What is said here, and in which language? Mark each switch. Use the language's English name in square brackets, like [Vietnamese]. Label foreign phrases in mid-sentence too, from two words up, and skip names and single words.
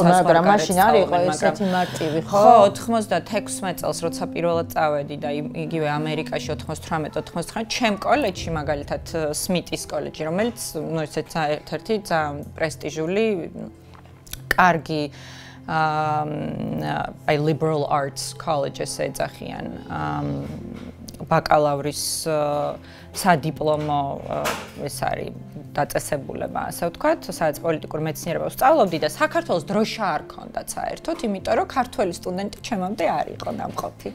[Georgian] მაგრამ მაშინ არ იყო ესეთი მარტივი, ხო? 96 წელს როცა პირველად წავედი და იგივე ამერიკაში 98-99 ჩემ კოლეჯში მაგალითად სმიტის კოლეჯი, რომელიც ნუ ესეც ერთ-ერთი ძალიან პრესტიჟული კარგი [English] by liberal arts colleges [Georgian] ეძახიან ბაკალავრის სადიპლომო ეს არის დაწესებულება, ასე ვთქვათ, სადაც პოლიტიკურ მეცნიერებას ვსწავლობდი და საქართველოს დროშა არ ქონდა საერთოდ, იმიტომ რომ ქართველი სტუდენტი ჩემამდე არ იყო დამყოფი.